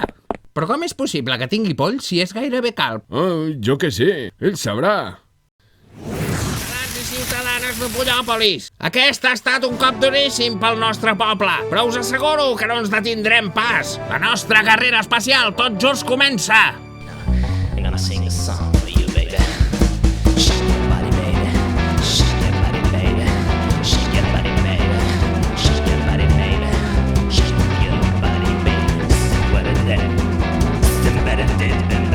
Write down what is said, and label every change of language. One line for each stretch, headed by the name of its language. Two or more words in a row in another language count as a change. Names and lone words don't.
Catalan: Però com és possible que tingui polls si és gairebé calb? Oh, jo què sé, ell sabrà. Ciutadans i ciutadanes de Pollòpolis, aquest ha estat un cop duríssim pel nostre poble, però us asseguro que no ens detindrem pas. La nostra carrera espacial tot just comença.
English: I'm gonna sing a song for you, baby. Shake your body, baby. Shake your body, baby. Shake your body, baby. Shake your body, baby. Shake your body, baby. What is that? Somebody did that.